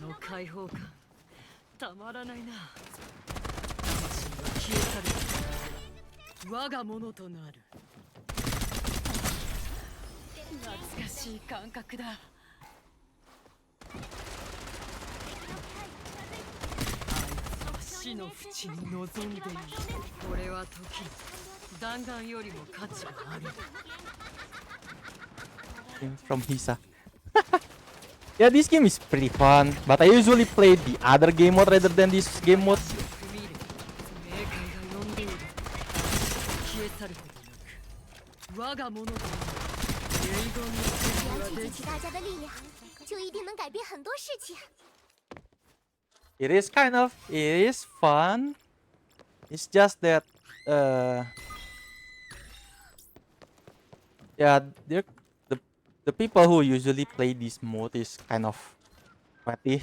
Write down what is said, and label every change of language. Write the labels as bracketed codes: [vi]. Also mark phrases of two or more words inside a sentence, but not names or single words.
[ja] 解放感たまらないな。魂が消え去る。我がものとなる。懐かしい感覚だ。死の淵に望んでいる。これは時弾丸よりも価値がある。 [en] From Hisa. Yeah, this game is pretty fun, but I usually play the other game mode rather than this game mode. [ja] 踏み入れ冥界が呼んでいる。消え去ることなく我がものとなる。遺言の [zh] 只要 [ja] 手にはでき [zh] 聚集起大家的力量，就一定能改变很多事情。 [en] It is fun. It's just that, yeah, the people who usually play this mode is kind of petty.